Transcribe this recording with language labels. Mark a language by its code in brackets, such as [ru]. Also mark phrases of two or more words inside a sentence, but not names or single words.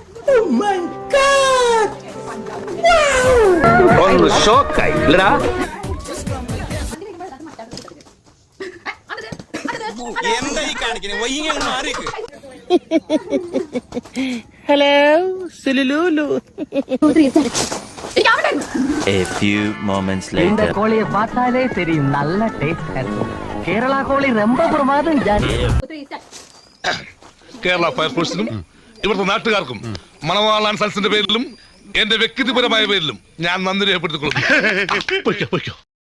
[ml] ഒന്ന് ഷോക്കായി ഇല്ലടാ. എന്താ ഈ കാണിക്കണേ? വൈകി മാറിക്ക്. ഹലോ സുലുലു. [en] A few moments later. [ta] கோழியை பார்த்தாலே தெரியும், நல்ல டேஸ்ட் இருக்கும். கேரள கோழி ரொம்ப பிரமாதம். [ml] കേരള ഫയർഫോഴ്സിനും ഇവിടുത്തെ നാട്ടുകാർക്കും മണവാളാൻ സൽസിന്റെ പേരിലും എന്റെ വ്യക്തിപരമായ പേരിലും ഞാൻ നന്ദി രേഖപ്പെടുത്തിക്കൊള്ളുന്നു.